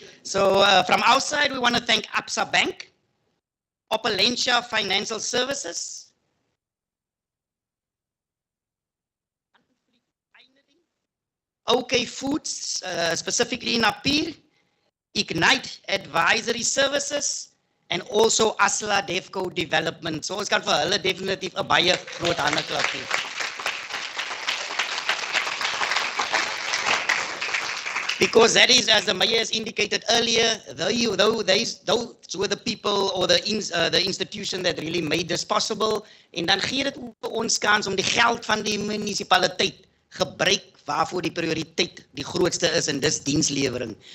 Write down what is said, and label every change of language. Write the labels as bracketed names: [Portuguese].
[English] So from our side, we want to thank Absa Bank, Opulentia Financial Services, OK Foods, specifically in Apir, Ignite Advisory Services, and also Asla Devco Development. [Afrikaans] So ons kan vir hulle definitief 'n baie groot hande klap gee. [English] Because that is, as the mayor has indicated earlier, those were the people or the institution that really made this possible. [Afrikaans] En dan gee dit ook ons kans om die geld van die munisipaliteit gebruik waarvoor die prioriteit die grootste is, en dis dienslewering.